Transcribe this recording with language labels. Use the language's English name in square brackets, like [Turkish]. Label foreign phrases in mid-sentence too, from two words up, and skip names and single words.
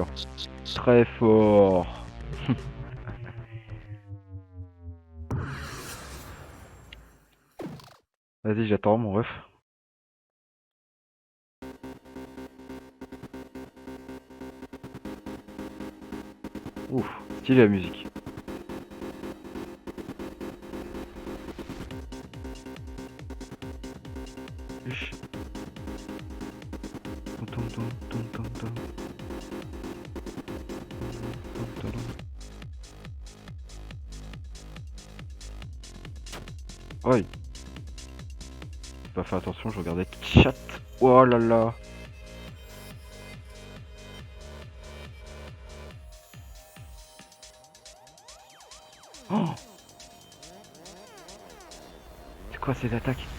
[French] Très fort. Vas-y, j'attends mon ref. Ouf, stylé la musique. Uch. Tom, tom, tom, tom, tom, tom. Tom, tom, tom. Oi. J'ai pas fait attention, je regardais chat. Oh là là. Oh, c'est quoi ces attaques?